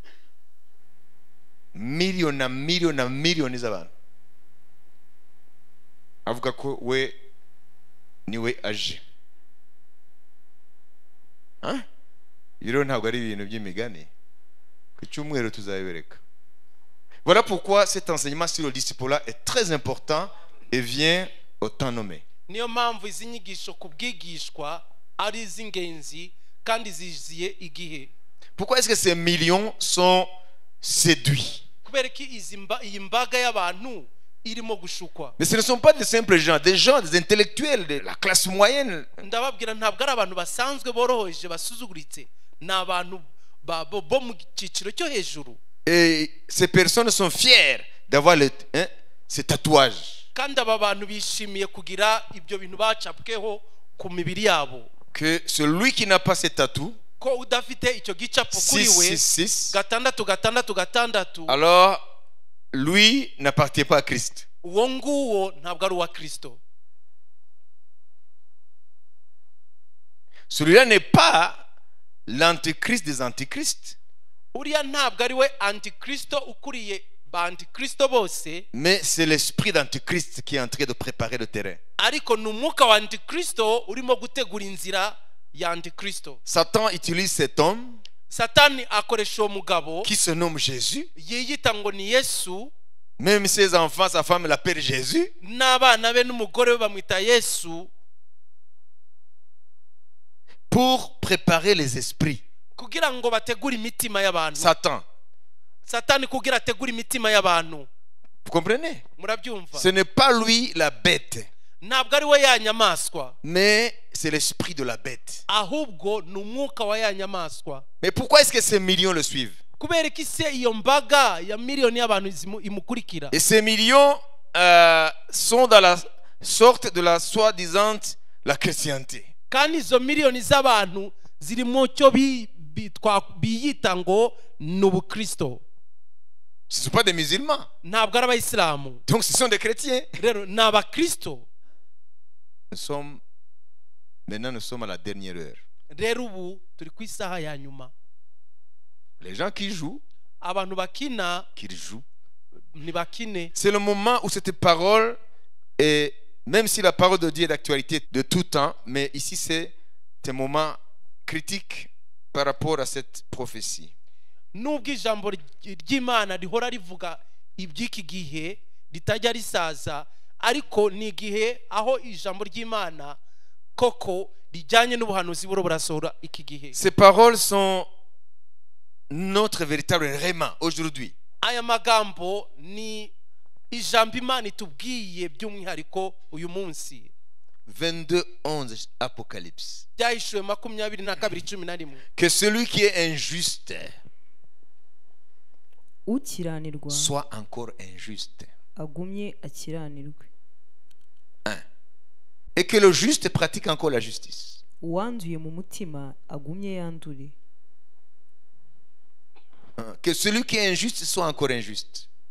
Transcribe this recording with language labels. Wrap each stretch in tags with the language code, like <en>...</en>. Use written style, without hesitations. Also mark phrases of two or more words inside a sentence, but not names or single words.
<rw>Miliyoni na miliyoni na miliyoni z'abantu. Avuga ko we niwe aje. Rero ntabwo ari ibintu by'imigani, ku cyumweru tuzabibereka.</rw> <fr>Voilà pourquoi cet enseignement sur le discipulat est très important et vient au temps nommé.</fr> <rw>Niyo mpamvu izi nyigisho kubwigishwa ari iz'ingenzi kandi ziziye igihe.</rw> <fr>Pourquoi est-ce que ces millions sont séduits?</fr> <rw>Kubera ki iyi mbaga y'abantu irimo gushukwa.</rw> <fr>Mais ce ne sont pas des simples gens, des intellectuels de la classe moyenne.</fr> <rw>Ndababwira ntabwo ari abantu basanzwe boroheje basuzuguritse, ni abantu bo mu cyiciro cyo hejuru.</rw> <fr>Et ces personnes sont fières d'avoir ces tatouages.</fr> <rw>Kandi aba bantu bishimiye kugira ibyo bintu bacapweho ku mibiri yabo.</rw> <fr>Que celui qui n'a pas ces tatous,</fr> <rw>ko udafite icyo gicapo kuri we 666,</rw> <fr>alors lui n'appartient pas à Christ.</fr> <rw>Uwo nguwo ntabwo ari uwa Kristo.</rw> <fr>Celui-là n'est pas l'antichrist des antichrists.</fr> <rw>Uriya ntabwo ari we antikristo ukuriye ba antikristo bose,</rw> <fr>mais c'est l'esprit d'antichrist qui est en train de préparer le terrain.</fr> <rw>Ariko ni umwuka wa antikristo urimo gutegura inzira ya antikristo.</rw> <fr>Satan utilise cet homme,</fr> <rw>Satani akoresha uwo mugabo</rw> <fr>qui se nomme Jésus,</fr> <rw>yiyita ngo ni Yesu,</rw> <fr>même ses enfants, sa femme l'appelle Jésus,</fr> <rw>n'abana be n'umugore we bamwita Yesu,</rw> <fr>pour préparer les esprits.</fr> <rw>kugira ngo bategure imitima y'abantu. Satani kugira ategure imitima y'abantu.</rw> <fr>Vous comprenez?</fr> <rw>Murabyumva?</rw> <fr>Ce n'est pas lui la bête,</fr> <rw>ntabwo ari we ya nyamaswa,</rw> <fr>mais c'est l'esprit de la bête.</fr> <rw>Ahubwo ni umwuka wa ya nyamaswa.</rw> <fr>Mais pourquoi est-ce que ces millions le suivent?</fr> <rw>Kubera ki se iyo mbaga ya miliyoni y'abantu imukurikira?</rw> <fr>Et ces millions sont dans la sorte de la soi-disant la chrétienté.</fr> <rw>Kandi izo miliyoni z'abantu ziri mu cyo biyita ngo ni ubukristo.</rw> <fr>Ce ne sont pas des musulmans.</fr> <rw>Ntabwo ari abayisilamu.</rw> <fr>Donc ce sont des chrétiens.</fr> <rw>Rero ni abakristo.</rw> <fr>Maintenant nous sommes à la dernière heure.</fr> <rw>Rero ubu turi ku isaha ya nyuma.</rw> <fr>Les gens qui jouent,</fr> <rw>abantu bakina,</rw> <fr>qu'ils jouent.</fr> <rw>Ni bakine.</rw> <fr>C'est le moment où cette parole est, même si la parole de Dieu est d'actualité de tout temps, mais ici c'est un moment critique par rapport à cette prophétie.</fr> <rw>Nubwo ijambo ry'Imana rihora rivuga iby'iki gihe ritajya risaza, ariko ni igihe aho ijambo ry'Imana koko rijyanye n'ubuhanuzi buro burasohora iki gihe.</rw> <fr>Ces paroles sont notre véritable rhéma aujourd'hui.</fr> <rw>Aya magambo ni ijambo Imana itubwiye by'umwihariko uyu munsi.</rw> <fr>22:11 Apocalypse.</fr> <rw>Byahishuwe 22:11.</rw> <fr>Que celui qui est injuste soit encore injuste. Et que le juste pratique encore la justice. Que celui qui est injuste soit encore injuste.</fr>